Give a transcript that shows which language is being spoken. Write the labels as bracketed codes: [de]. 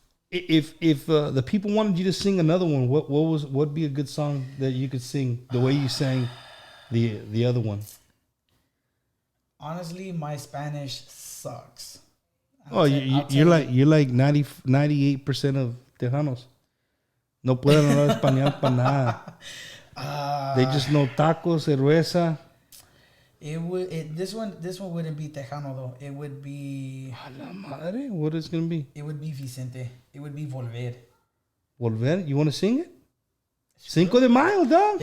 [en] If the people wanted you to sing another one, what'd be a good song that you could sing the way you sang the other one? Honestly, my Spanish sucks. You're like 98% of Tejanos. [es] No pueden hablar español para nada. [en] They just know tacos, cerveza. This one wouldn't be Tejano though. It would be. [es] A la madre, [en] what is it gonna be? It would be Vicente. It would be Volver. Volver? You want to sing it? Cinco de Mayo, dog.